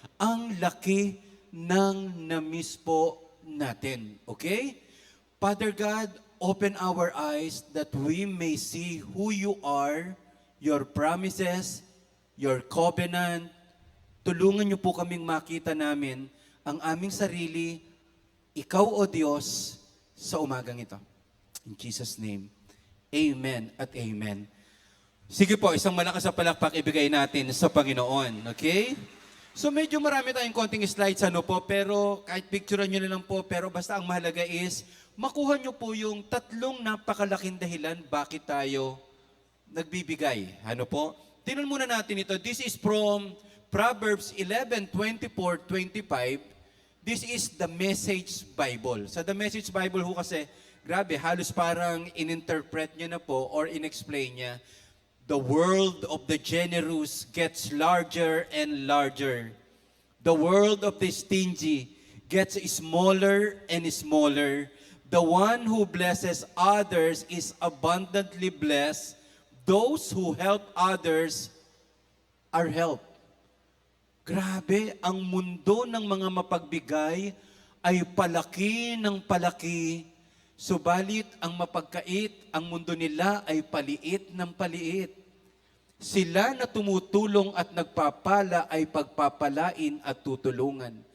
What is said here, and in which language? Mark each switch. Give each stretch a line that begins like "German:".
Filipino: Ang laki ng na-miss po natin. Okay?
English: Father God, open our eyes that we may see who you are, your promises, your covenant.
Filipino: Tulungan niyo po kaming makita namin ang aming sarili, ikaw o Diyos, sa umagang ito.
English: In Jesus' name,
Filipino: amen at amen. Sige po, isang malakas na palakpak ibigay natin sa Panginoon. Okay? So medyo marami tayong konting slides pero kahit picturean nyo na lang po, pero basta ang mahalaga is, makuha nyo po yung tatlong napakalaking dahilan bakit tayo nagbibigay. Tingnan muna natin ito.
English: This is from Proverbs 11:24-25. This is the Message Bible.
Filipino: Sa The Message Bible kasi, grabe, halos parang in-interpret niya na po or in-explain niya.
English: The world of the generous gets larger and larger. The world of the stingy gets smaller and smaller. The one who blesses others is abundantly blessed. Those who help others are helped.
Filipino: Grabe, ang mundo ng mga mapagbigay ay palaki ng palaki. Subalit ang mapagkait, ang mundo nila ay paliit ng paliit. Sila na tumutulong at nagpapala ay pagpapalain at tutulungan.